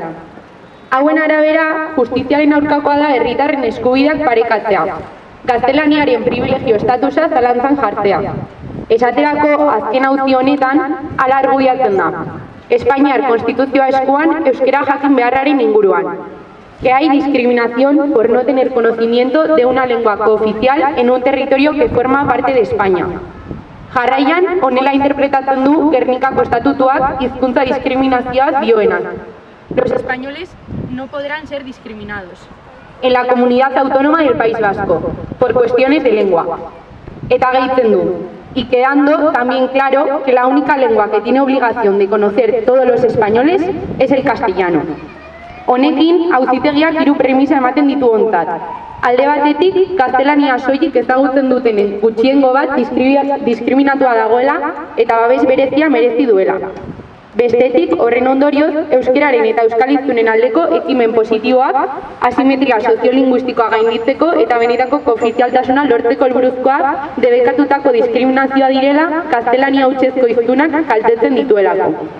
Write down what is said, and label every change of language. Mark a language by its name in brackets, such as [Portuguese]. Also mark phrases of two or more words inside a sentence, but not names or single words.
[Basque] Hauen arabera, justiziaren aurkakoa da herritarren eskubideak parekatzea, gaztelaniaren privilegio estatusa zalantzan jartzea. Esaterako azken auzi honetan hala argudiatzen da. Espainiar Konstituzioa eskuan euskera jakin beharraren inguruan. [Spanish] Que hay discriminación por no tener conocimiento de una lengua cooficial en un territorio que forma parte de España. [Basque] Jarraian, honela interpretatzen du Gernikako estatutuak hizkuntza diskriminazioa dioena. [Spanish] Los españoles no podrán ser discriminados en la comunidad autónoma del País Vasco por cuestiones de lengua. [Basque] Eta gehitzen du, [Spanish] y quedando también claro que la única lengua que tiene obligación de conocer todos los españoles es el castellano. [Basque] Honekin, auzitegiak hiru premisa ematen ditu ontzat. Alde batetik, gaztelania soilik ezagutzen duten gutxiengo bat diskriminatua dagoela eta babes berezia merezi duela. Bestetik, horren ondorioz, euskararen eta euskaliztunen aldeko ekimen positiboak, asimetria soziolinguistikoa gainditzeko eta benetako koofizialtasuna lortzeko helburuzkoa debekatutako diskriminazioa direla gaztelania hutsezko hiztunak kaltetzen dituelako.